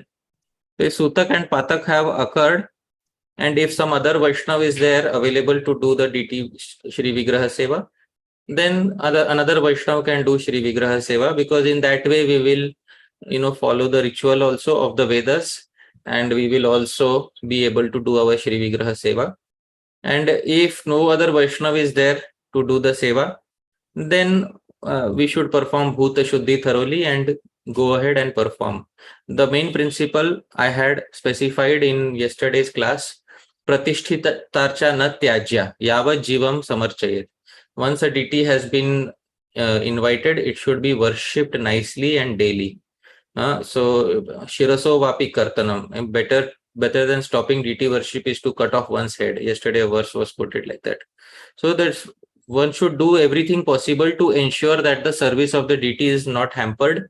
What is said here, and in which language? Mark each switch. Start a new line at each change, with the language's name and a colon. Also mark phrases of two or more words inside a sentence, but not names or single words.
English: If Sutak and Patak have occurred, and if some other Vaishnav is there available to do the DT
Sanskrit: श्री विग्रह सेवा,
English: then another Vaishnav can do
Sanskrit: श्री विग्रह सेवा,
English: because in that way we will, follow the ritual also of the Vedas, and we will also be able to do our
Sanskrit: श्री विग्रह सेवा.
English: And if no other Vaishnav is there to do the Seva, then we should perform
Sanskrit: भूत शुद्धि
English: thoroughly and go ahead and perform. The main principle I had specified in yesterday's class,
Sanskrit: प्रतिष्ठितार्चा न त्याज्या, यावत् जीवं समर्चयेत्.
English: Once a deity has been invited, it should be worshipped nicely and daily.
Sanskrit: So शिरसो वापि कर्तनम्,
English: and better than stopping deity worship is to cut off one's head. Yesterday a verse was quoted like that. So that's one should do everything possible to ensure that the service of the deity is not hampered.